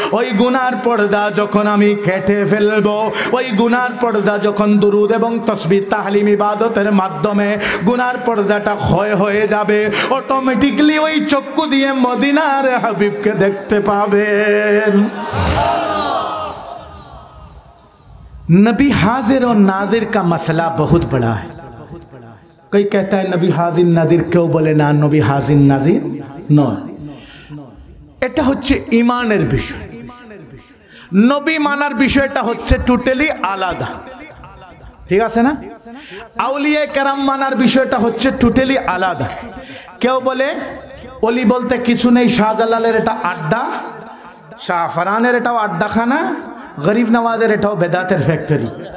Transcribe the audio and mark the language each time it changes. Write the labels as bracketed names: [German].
[Bangla] ওই গুনার পর্দা যখন আমি কেটে ফেলবো, ওই গুনার পর্দা যখন দুরুদ এবং তাসবিহ তাহলিম ইবাদতের মাধ্যমে গুনার পর্দাটা ক্ষয় হয়ে যাবে, অটোমেটিকলি ওই চক্ষু দিয়ে মদিনার হাবিবকে দেখতে পাবেন। [Hindi] नबी हाजिर और नाजिर का मसला बहुत बड़ा है। कोई कहता है नबी हाजिर नाजिर क्यों बोले ना, नबी हाजिर नाजिर [Bangla] নয়। এটা হচ্ছে ঈমানের বিষয়। নবী মানার বিষয়টা হচ্ছে টোটালি আলাদা, ঠিক আছে না? আউলিয়া কেরাম মানার বিষয়টা হচ্ছে টোটালি আলাদা। কেউ বলে অলি বলতে কিছু নেই, শাহজালালের এটা আড্ডা, শাহ ফরানের এটাও আড্ডাখানা, গরিব নওয়াজের এটাও বেদাতের ফ্যাক্টরি।